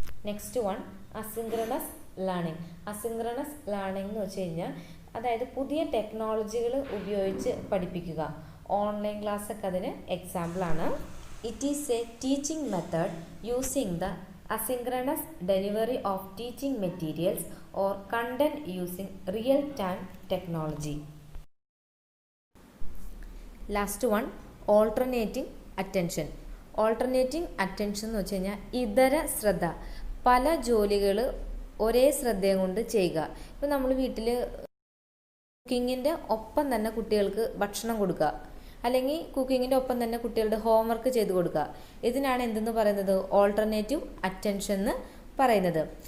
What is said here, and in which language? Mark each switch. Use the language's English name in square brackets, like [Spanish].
[Malayalam] Next one, asynchronous learning. Asynchronous learning എന്ന് വെച്ച് കഴിഞ്ഞാൽ അതായത് പുതിയ ടെക്നോളജികൾ ഉപയോഗിച്ച് പഠിപ്പിക്കുക. ഓൺലൈൻ ക്ലാസ്സൊക്കെ അതിന് എക്സാമ്പിളാണ്. [English] It is a teaching method using the asynchronous delivery of teaching materials or content using real-time technology. Last one, alternating attention. [Malayalam] Alternating attention എന്ന് വെച്ച് കഴിഞ്ഞാൽ ഇതര ശ്രദ്ധ. പല ജോലികൾ ഒരേ ശ്രദ്ധയും കൊണ്ട് ചെയ്യുക. ഇപ്പോൾ നമ്മൾ വീട്ടിൽ കുക്കിങ്ങിൻ്റെ ഒപ്പം തന്നെ കുട്ടികൾക്ക് ഭക്ഷണം കൊടുക്കുക, അല്ലെങ്കിൽ കുക്കിങ്ങിൻ്റെ ഒപ്പം തന്നെ കുട്ടികളുടെ ഹോംവർക്ക് ചെയ്ത് കൊടുക്കുക, ഇതിനാണ് എന്തെന്ന് പറയുന്നത്, ഓൾട്ടർനേറ്റീവ് അറ്റൻഷൻ എന്ന് പറയുന്നത്.